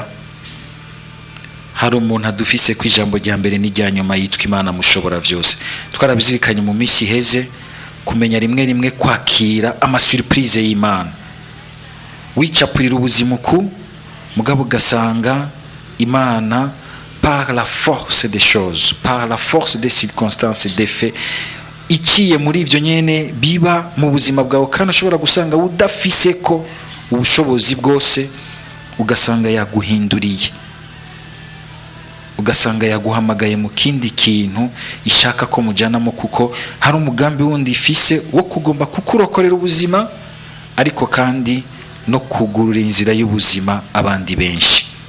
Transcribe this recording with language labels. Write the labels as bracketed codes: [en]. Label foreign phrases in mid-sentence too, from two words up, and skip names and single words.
[rn] Hari umuntu adufise ku ijambo rya mbere n'irya nyuma yitwa Imana mushobora vyose. Twarabizirikanye mu minsi iheze, kumenya rimwe rimwe kwakira ama surprise y'Imana. Wicapurira ubuzima uku, mugabo ugasanga Imana [fr] par la force des choses, par la force des circonstances et des faits, [rn] ikiye muri ivyo nyene biba mu buzima bwawe, kandi ushobora gusanga udafise ko ubushobozi bwose, ugasanga yaguhinduriye, ugasanga yaguhamagaye mu kindi kintu ishaka ko mujanamo, kuko hari umugambi wundi ifise wo kugomba kukurokorera ubuzima, ariko kandi no kugurura inzira y'ubuzima abandi benshi.